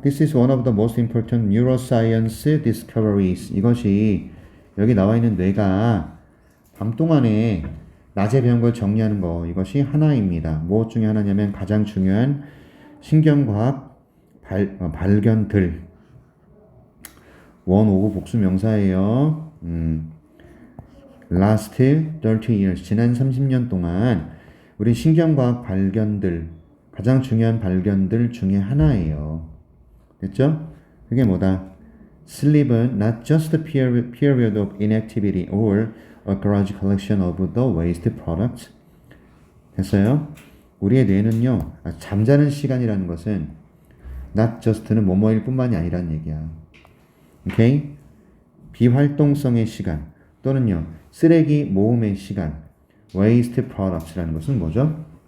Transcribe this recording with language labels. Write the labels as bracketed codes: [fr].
[en] This is one of the most important neuroscience discoveries. [ko] 이것이 여기 나와 있는 뇌가 밤 동안에 낮에 배운 걸 정리하는 거. 이것이 하나입니다. 무엇 중에 하나냐면 가장 중요한 신경과학 발견들. 원오구 복수 명사예요. [en] Last 30 years. [ko] 지난 30년 동안 우리 신경과학 발견들, 가장 중요한 발견들 중에 하나예요. 됐죠? 그게 뭐다? [en] Sleep은 not just a period of inactivity or a garage collection of the waste products. [ko] 됐어요? 우리의 뇌는요, 잠자는 시간이라는 것은 [en] not just [ko] 는 뭐뭐일 뿐만이 아니라는 얘기야. 오케이? 비활동성의 시간 또는요, 쓰레기 모음의 시간, [en] waste products [ko] 라는 것은 뭐죠?